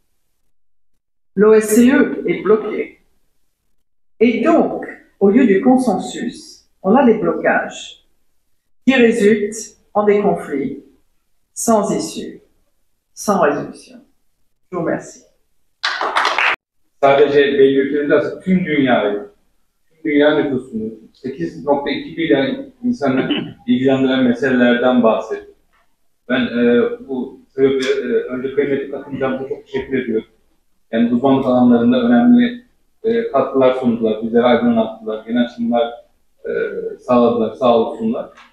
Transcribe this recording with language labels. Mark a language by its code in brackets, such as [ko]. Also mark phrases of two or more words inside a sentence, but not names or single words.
[fr] L'OSCE est bloquée. Et donc, au lieu du consensus, on a des blocages qui résultent en des conflits sans issue, sans résolution. Je vous remercie. [tr] Sadece belli ülkelerinde aslında tüm dünya nüfusunu 8,2 milyon insanı ilgilendiren meselelerden bahsettim. Ben bu sebeple önce kıymetli katılımcılarımıza çok teşekkür ediyorum. Yani uzmanlık alanlarında önemli katkılar sundular, bizleri aydınlattılar, genel sunumlar sağladılar, sağ olsunlar.